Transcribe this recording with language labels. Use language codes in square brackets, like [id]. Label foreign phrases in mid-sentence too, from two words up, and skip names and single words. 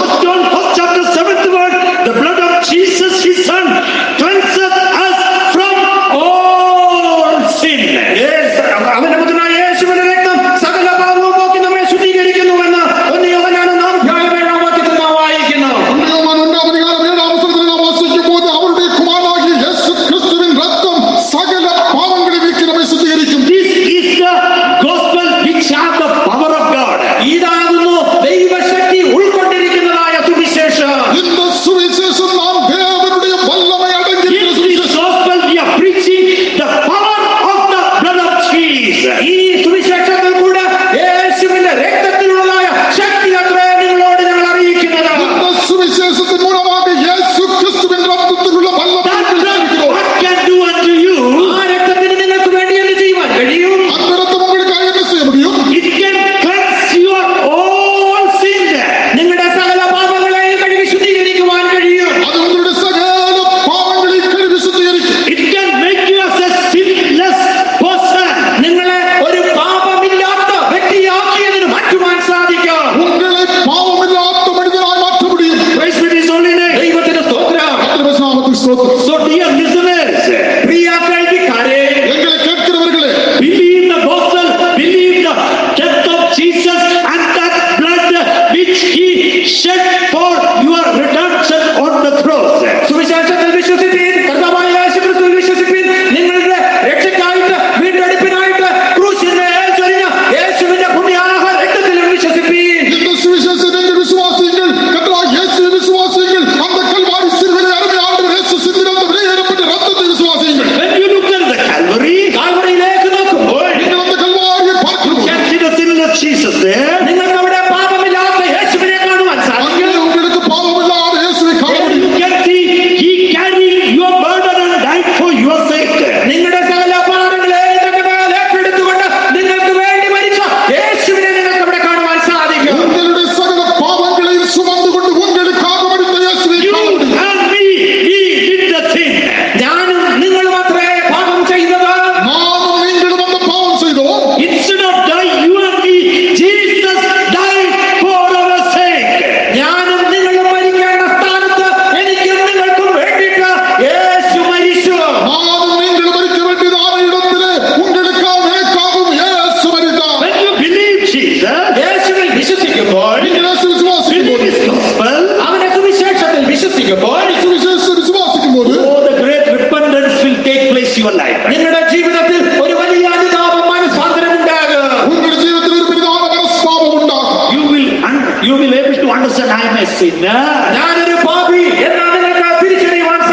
[en] First John 1st chapter 7th word, the blood of Jesus his son cleanseth us from all sin. [ml] അവന്റെ പുത്രനായ യേശുവിന്റെ രക്തം സകല പാപവും പോക്കി നമ്മെ ശുദ്ധീകരിക്കുന്നുവെന്ന് 1 യോഹന്നാൻ 4:7 വാക്യത്തിൽ നാം വായിക്കുന്നു. [ta] யோவான் 1ஆம் அதிகாரம் 7ஆம் வசனத்தில் நாம் வாசிக்கும்போது அவருடைய குமாரனாகிய இயேசு கிறிஸ்துவின் ரத்தம் சகல பாவங்களை நீக்கி நம்மை சுத்திகரிக்கும். [en] This is the gospel which has the power of God. [ml] ഇതാകുന്നു ദൈവശക്തി ഉൾക്കൊണ്ടിരിക്കുന്നതായ സുവിശേഷം. [ta] இந்த சுவிசேஷம் நாம் தேவனுடைய வல்லமை அடங்கிய [en] In [ta] சுவிசேஷம். [en] this gospel we are preaching the power of the blood of Jesus. [ml] ഈ സുവിശേഷത്തിൽ കൂടെ യേശുവിന്റെ രക്തത്തിലുള്ളതായ ശക്തി അത്രേ നിങ്ങളോട് ഞങ്ങൾ അറിയിക്കുന്നത്. [ta] இந்த சுவிசேஷத்தின் மூலமாக இயேசு கிறிஸ்துவின் ரத்தத்தில் உள்ள வல்லமை [en] That [ta] நாங்கள் [en] blood [ta] அறிவிக்கிறோம். [en] what can do unto you? [ml] ആ രക്തത്തിന് നിങ്ങൾക്ക് വേണ്ടി എന്ത് ചെയ്യുവാൻ കഴിയും? [ta] அந்த ரத்தம் உங்களுக்காக என்ன செய்ய முடியும்? [en] It can cleanse your all sins. [ml] നിങ്ങളുടെ സകല പാപങ്ങളെയും കഴുകി ശുദ്ധീകരിക്കുവാൻ കഴിയും. [ta] அது உங்களுடைய சகல பாவங்களை கழுவி சுத்திகரிக்கும். [en] It can make you as a sinless person. [ml] നിങ്ങളെ ഒരു പാപമില്ലാത്ത വ്യക്തിയാക്കിയതിന് മാറ്റുവാൻ സാധിക്കും. [ta] உங்களை பாவமில்லாத மனிதனாய் மாற்ற முடியும். [en] Praise be his holy name. [ml] ദൈവത്തിന്റെ സ്തോത്രം. [ta] கர்த்தருடைய நாமத்துக்கு ஸ்தோத்திரம். [en] So dear listeners, [ml] പ്രിയ കേൾവിക്കാരെ, [ta] எங்களை கேட்கிறவர்களே, [en] believe the gospel, believe the death of Jesus and that blood which he shed for your redemption on the cross. [ml] സുവിശേഷത്തിൽ വിശ്വസിപ്പീൻ, കർത്താവായ യേശുക്രിസ്തുവിൽ വിശ്വസിപ്പീൻ. നിങ്ങളുടെ രക്ഷയ്ക്കായിട്ട് വീണ്ടെടുപ്പിനായിട്ട് ക്രൂശിന്മേൽ ചൊരിഞ്ഞ യേശുവിന്റെ പുണ്യാഹ രക്തത്തിലും വിശ്വസിപ്പീൻ. [ta] இந்த சுவிசேஷத்தை நீங்கள் விசுவாசியுங்கள். கர்த்தராகிய இயேசுவை விசுவாசியுங்கள். அந்த கல்வாரி சிலுவையிலே அருமை ஆண்டவர் இயேசு சிந்தின அந்த விலையேறப்பட்ட ரத்தத்தை விசுவாசியுங்கள். [en] When you look at the Calvary, [ml] കാൽവരിയിലേക്ക് നോക്കുമ്പോൾ [ta] நீங்கள் அந்த கல்வாரியை பார்க்கிறோம். [en] you can see the sinless Jesus there. [ml] നിങ്ങൾക്ക് അവിടെ പാപമില്ലാത്ത യേശുവിനെ കാണുവാൻ സാധിക്കും. [ta] அங்கே உங்களுக்கு பாவமில்லாத இயேசுவை காண முடியும். [en] You can see he carried your burden and died for your sake. [ml] നിങ്ങളുടെ സകല പാപങ്ങളെയും തന്റെ മേൽ ഏറ്റെടുത്തുകൊണ്ട് നിങ്ങൾക്ക് വേണ്ടി മരിച്ച യേശുവിനെ നിങ്ങൾക്ക് അവിടെ കാണുവാൻ സാധിക്കും. [ta] உங்களுடைய சகல பாவங்களையும் சுமந்து கொண்டு உங்களுக்காக மரித்த இயேசுவை [en] You [ta] காண முடியும். [en] and me, we did the sin. [ml] ഞാനും നിങ്ങളും മാത്രമേ പാപം ചെയ്തത്. [ta] நானும் நீங்களும் அந்த பாவம் செய்தோம். [en] Instead of dying, you and me, Jesus died for our sake. [ml] ഞാനും നിങ്ങളും മരിക്കേണ്ട സ്ഥാനത്ത് എനിക്കും നിങ്ങൾക്കും വേണ്ടിയിട്ട് യേശു മരിച്ചു. [ta] நானும் நீங்களும் மரிக்க வேண்டியதான இடத்திலே உங்களுக்காக எனக்காகவும் இயேசு மரித்தார். [en] When you believe Jesus, [ml] യേശുവിൽ വിശ്വസിക്കുമ്പോൾ, [ta] நீங்கள் இயேசு விசுவாசிக்கும்போது, [en] believe his gospel, [ml] അവന്റെ സുവിശേഷത്തിൽ വിശ്വസിക്കുമ്പോൾ, [ta] சுவிசேஷத்தை விசுவாசிக்கும்போது [en] the great repentance will take place in your life. [ml] നിങ്ങളുടെ ജീവിതത്തിൽ ഒരു വലിയ അനുതാപം മനസ്സാന്തരം ഉണ്ടാകും. [ta] உங்களுடைய ஜீவிதத்தில் ஒரு பெரிதான மனஸ்தாபம் உண்டாகும். [en] You will able to understand I am a sinner. [ml] ഞാനൊരു പാപി എന്നാണ് നിങ്ങൾക്ക് തിരിച്ചറിയുവാൻ